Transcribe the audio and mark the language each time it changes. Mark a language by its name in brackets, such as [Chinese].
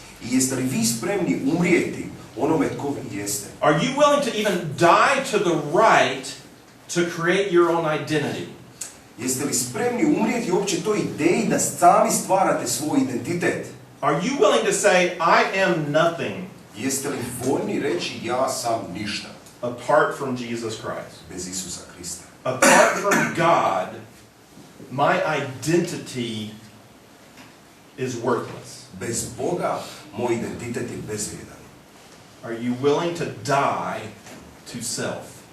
[Croatian] I jeste li vi spremni umrijeti onome tko vi jeste? [English] Are you willing to even die to the right to create your own identity? [Croatian] Jeste li spremni umrijeti uopće toj ideji da sami stvarate svoj identitet? [English] Are you willing to say, I am nothing? [Croatian] Jeste li voljni reći ja sam ništa? [English] Apart from Jesus Christ. [Croatian] Bez Isusa Krista. [English] Apart from God, my identity is worthless. [Croatian] Bez Boga, moj identitet je bezvrijedan. [English] Are you willing to die to self?